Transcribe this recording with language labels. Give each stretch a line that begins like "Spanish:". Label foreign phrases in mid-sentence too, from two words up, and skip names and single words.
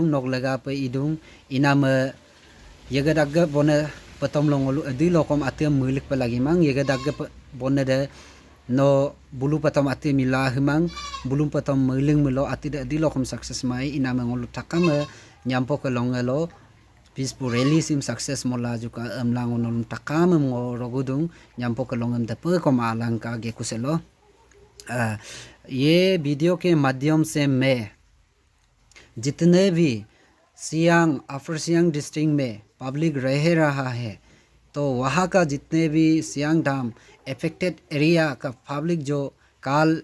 Adi: nok laga pe idung inam yaga dagga bonne patom longolu adi lokom atem mulik pe lagi mang yaga dagga bonne de no bulu patom ati mila himang bulum patom muling mulo ati de adi lokom success mai inam ngolu takama nyampo ke longelo
English: peaceful rally
Adi: sim success mola juga amlang onolum takam ngo rogudung nyampo ke longam de pe kom alangka ge kuselo
Hindi: ये वीडियो के माध्यम से मैं जितने भी सियांग अपर सियांग डिस्ट्रिक्ट में पब्लिक रह रहा है तो वहाँ का जितने भी सियांग धाम
English: affected area
Hindi: का पब्लिक जो काल